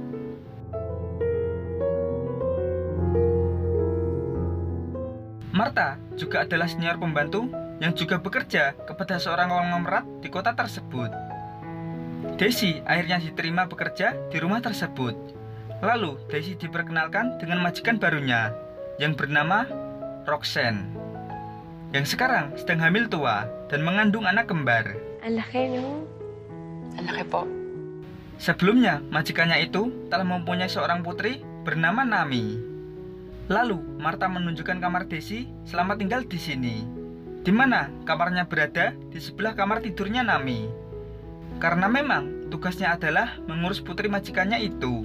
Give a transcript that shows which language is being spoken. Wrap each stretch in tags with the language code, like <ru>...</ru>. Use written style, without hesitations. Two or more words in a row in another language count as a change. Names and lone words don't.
<id>Martha juga adalah senior pembantu yang juga bekerja kepada seorang konglomerat di kota tersebut. Daisy akhirnya diterima bekerja di rumah tersebut. Lalu, Daisy diperkenalkan dengan majikan barunya yang bernama Roxanne, yang sekarang sedang hamil tua dan mengandung anak kembar.</id> <tl>Ang laki, no? Ang laki po.</tl> <id>Sebelumnya, majikannya itu telah mempunyai seorang putri bernama Nami. Lalu, Martha menunjukkan kamar Daisy selama tinggal di sini, di mana kamarnya berada di sebelah kamar tidurnya Nami. Karena memang tugasnya adalah mengurus putri majikannya itu.</id>